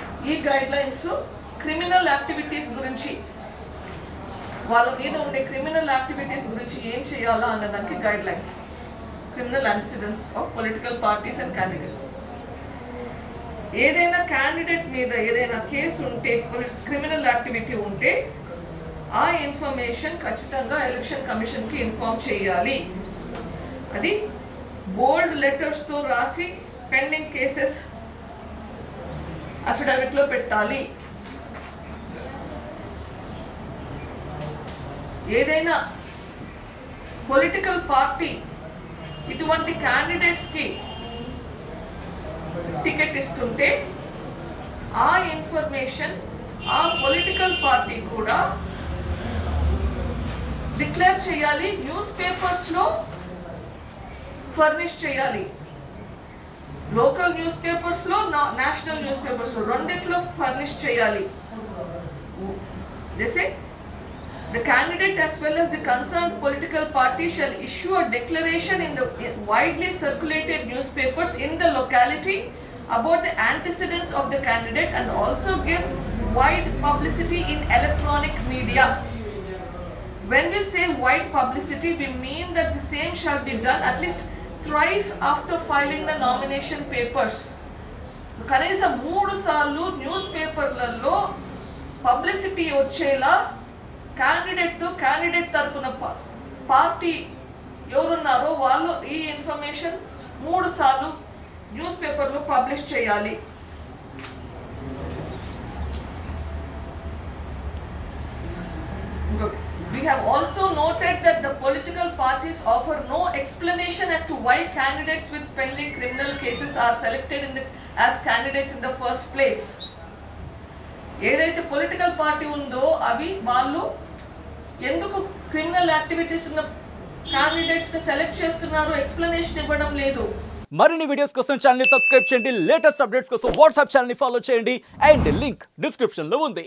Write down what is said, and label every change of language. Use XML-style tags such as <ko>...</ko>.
<te>ఈ guide lines criminal activities గురించి, వాళ్ళ మీద ఉండే క్రిమినల్ యాక్టివిటీస్ గురించి ఏం చేయాలా అన్నదానికి guide lines.</te> <en>Criminal antecedents of political parties and candidates.</en> <te>ఏదైనా క్యాండిడేట్ మీద ఏదైనా కేసు ఉంటే, క్రిమినల్ యాక్టివిటీ ఉంటే ఆ ఇన్ఫర్మేషన్ ఖచ్చితంగా ఎలక్షన్ కమిషన్కి ఇన్ఫార్మ్ చేయాలి. అది బోల్డ్ లెటర్స్తో రాసి పెండింగ్ కేసెస్ అఫిడవిట్లో పెట్టాలి. ఏదైనా పొలిటికల్ పార్టీ ఇటువంటి క్యాండిడేట్స్కి టికెట్ ఇస్తుంటే ఆ ఇన్ఫర్మేషన్ ఆ పొలిటికల్ పార్టీ కూడా డిక్లేర్ చేయాలి, న్యూస్ పేపర్స్లో ఫర్నిష్ చేయాలి. లోకల్ న్యూస్ పేపర్స్లో, నేషనల్ న్యూస్ పేపర్స్లో రెండిట్లో ఫర్నిష్ చేయాలి.</te> <en>They say the candidate as well as the concerned political party shall issue a declaration in the widely circulated newspapers in the locality about the antecedents of the candidate and also give wide publicity in electronic media. When we say wide publicity, we mean that the same shall be done at least thrice after filing the nomination papers.</en> <te>So కనీసం 3 సార్లు news పేపర్లలో publicity వచ్చేలా candidate తరపున party ఎవరున్నారో వాళ్ళు ఈ information 3 సార్లు news పేపర్లో పబ్లిష్ చేయాలి.</te> <en>We have also noted that the political parties offer no explanation as to why candidates with pending criminal cases are selected as candidates in the first place.</en> <te>ఏదైతే political party ఉందో అవి వాళ్ళు ఎందుకు criminal activities ఉన్న candidates ని select చేస్తున్నారు explanation ఇవ్వడం లేదు. మరిన్ని వీడియోస్ కోసం ఛానల్ ని సబ్స్క్రైబ్ చేయండి, లేటెస్ట్ అప్డేట్స్ కోసం వాట్సాప్ ఛానల్ ని ఫాలో చేయండి అండ్ లింక్ డిస్క్రిప్షన్ లో ఉంది.</te>